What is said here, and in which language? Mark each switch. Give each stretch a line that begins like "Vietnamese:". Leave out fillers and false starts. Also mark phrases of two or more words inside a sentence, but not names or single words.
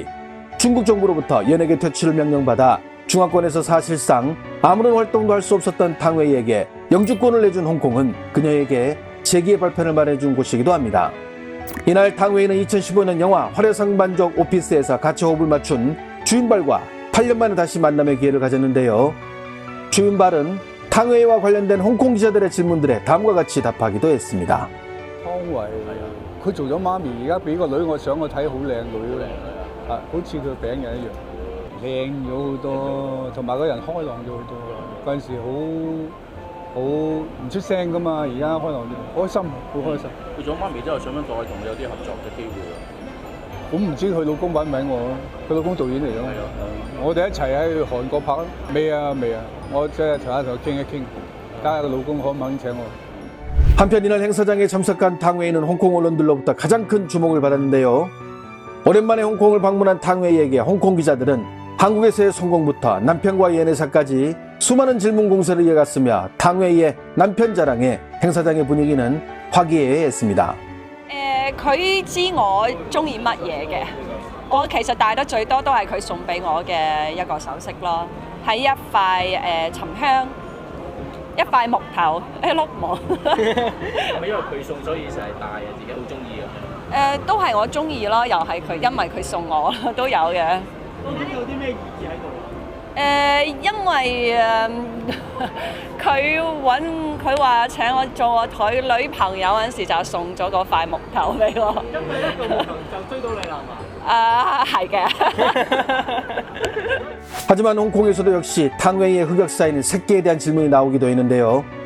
Korean: 중국 정부로부터 연예계 퇴출을 명령받아 중화권에서 사실상 아무런 활동도 할 수 없었던 탕웨이에게 영주권을 내준 홍콩은 그녀에게 재기의 발편을 마련해준 곳이기도 합니다. 이날 탕웨이는 2015년 영화 화려상반적 오피스에서 같이 호흡을 맞춘 주윤발과 8년 만에 다시 만남의 기회를 가졌는데요. 주윤발은 탕웨이와 관련된 홍콩 기자들의 질문들에 다음과 같이 답하기도 했습니다.
Cantonese: 湯唯佢做咗媽咪，而家俾個女我想我睇好靚女咧，好似佢餅人一樣，靚咗好多，同埋個人開朗咗好多。嗰陣時好唔出聲噶嘛，而家開朗啲，開心，好開心。佢做咗媽咪之後，想唔想再同你有啲合作嘅機會啊？咁唔知佢老公揾唔揾我咯？佢老公導演嚟咯。我哋一齊喺韓國拍咯。未啊，我即係同佢傾一傾，睇下個老公可唔肯請我。
Korean: 한편 이날 행사장에 참석한 탕웨이는 홍콩 언론들로부터 가장 큰 주목을 받았는데요. 오랜만에 홍콩을 방문한 탕웨이에게 홍콩 기자들은 한국에서의 성공부터 남편과의 연애사까지 수많은 질문 공세를 이어갔으며 탕웨이의 남편 자랑에 행사장의 분위기는 화기애애했습니다.
Cantonese: 佢知我中意乜嘢嘅，我其實帶得最多都係佢送俾我嘅一個首飾咯，係一塊沉香。一塊木頭，一碌木。係咪因為佢送所以成日戴啊？自己好中意啊？都係我中意咯，又係佢，因為佢送我都有嘅。究竟有啲咩意義喺度？因為佢話請我做佢女朋友嗰陣時，就送咗嗰塊木頭俾我。因為一個木頭就追到你啦嘛？係嘅。
Korean: 하지만 홍콩에서도 역시 탕웨이의 흑역사인 새끼에 대한 질문이 나오기도 했는데요.